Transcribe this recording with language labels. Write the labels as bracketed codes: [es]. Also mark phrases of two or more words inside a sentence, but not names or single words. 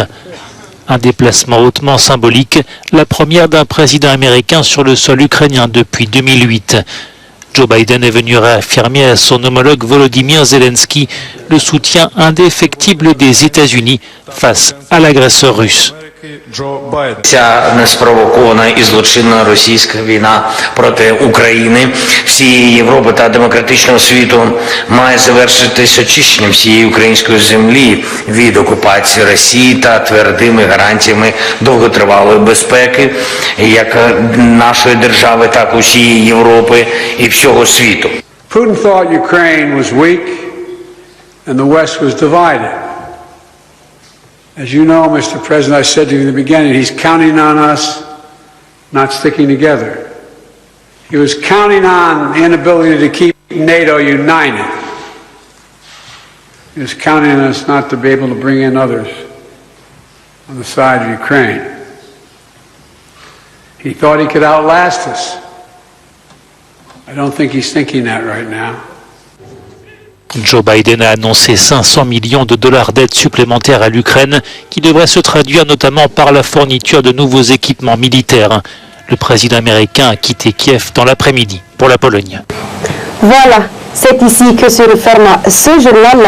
[fr] Un déplacement hautement symbolique, la première d'un président américain sur le sol ukrainien depuis 2008. Joe Biden est venu réaffirmer à son homologue Volodymyr Zelensky le soutien indéfectible des États-Unis face à l'agresseur russe. [uk] Ця неспровокована і злочинна російська війна проти України, всієї Європи та демократичного світу має завершитись очищенням всієї української землі від окупації Росії та твердими гарантіями довготривалої безпеки як нашої держави, так і усієї Європи і всього світу. [en] Putin thought Ukraine was weak and the West was divided. As you know, Mr. President, I said to you in the beginning, he's counting on us not sticking together. He was counting on the inability to keep NATO united. He was counting on us not to be able to bring in others on the side of Ukraine. He thought he could outlast us. I don't think he's thinking that right now. [fr] Joe Biden a annoncé 500 millions de dollars d'aide supplémentaire à l'Ukraine qui devrait se traduire notamment par la fourniture de nouveaux équipements militaires. Le président américain a quitté Kiev dans l'après-midi pour la Pologne. Voilà, c'est ici que se referme ce journal.